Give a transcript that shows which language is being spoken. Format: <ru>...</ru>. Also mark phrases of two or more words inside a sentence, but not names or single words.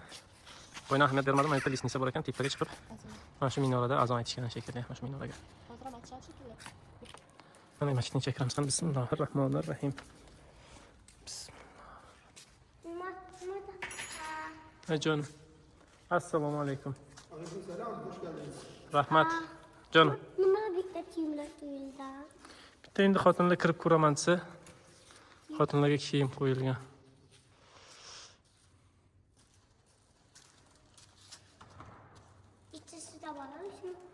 <uz>Boyna ahamiyat bermadim, mana listnisa bor ekan, tepaga chiqib. Mana shu minorada azon aytishgan shekilli, mana shu minoraga. Mana masjidning ichiga kiramiz. Bismillahirrohmanirrohim. Jon. Assalomu alaykum.</uz> <tr>Aleykümselam, hoş geldiniz.</tr> <uz>Rahmat. Jon. Nima bitta kiyimlar qo'yildi? Bitta endi xotinlar kirib ko'raman desa, xotinlarga kiyim qo'yilgan. İçerisi bormi shu?</uz>